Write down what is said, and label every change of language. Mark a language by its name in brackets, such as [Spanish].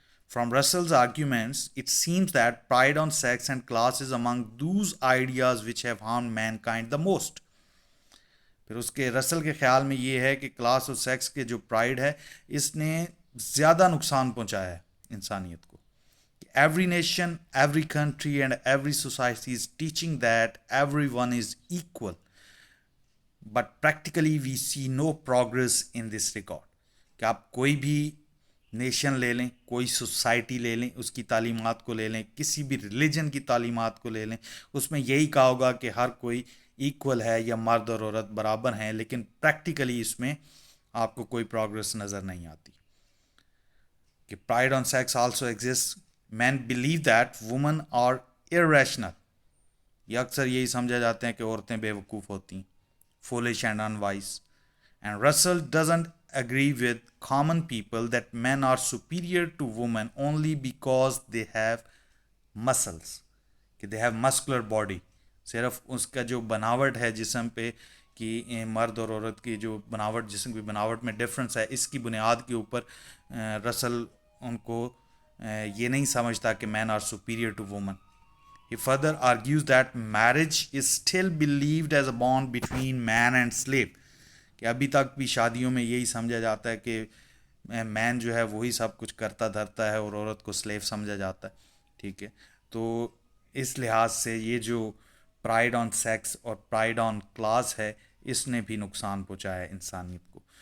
[English] From Russell's arguments, it seems that pride on sex and class is among those ideas which have harmed mankind the most. [Urdu] پھر اس کے رسل کے خیال میں یہ ہے کہ کلاس اور سیکس کے جو پرائڈ ہے، اس نے زیادہ نقصان پہنچایا ہے انسانیت کو. [English] Every nation, every country and every society is teaching that everyone is equal. But practically we see no progress in this regard. [Urdu] کہ آپ کوئی بھی نیشن لے لیں، کوئی سوسائٹی لے لیں، اس کی تعلیمات کو لے لیں، کسی بھی ریلیجن کی تعلیمات کو لے لیں، اس میں یہی کہا ہوگا کہ ہر کوئی ایکول ہے یا مرد اور عورت برابر ہیں، لیکن پریکٹیکلی اس میں آپ کو کوئی پروگرس نظر نہیں آتی. [English] کہ pride on sex also exist. Men believe that women are irrational. [Urdu] یہ اکثر یہی سمجھا جاتے ہیں کہ عورتیں بے وقوف ہوتی ہیں، [English] Foolish and unwise. And Russell doesn't agree with common people that men are superior to women only because they have muscles, کہ they have muscular body. [Urdu] صرف اس کا جو بناوٹ ہے جسم پہ، کہ مرد اور عورت کی جو بناوٹ، جسم کی بناوٹ میں ڈفرنس ہے، اس کی بنیاد کے اوپر رسل ان کو یہ نہیں سمجھتا کہ [English] Men are superior to women. He further argues that marriage is still believed as a bond between man and slave. [Urdu] کہ ابھی تک بھی شادیوں میں یہی سمجھا جاتا ہے کہ مین جو ہے وہی سب کچھ کرتا دھرتا ہے اور عورت کو سلیو سمجھا جاتا ہے. ٹھیک ہے، تو اس لحاظ سے یہ جو پرائڈ آن سیکس اور پرائڈ آن کلاس ہے، اس نے بھی نقصان پہنچایا ہے انسانیت کو.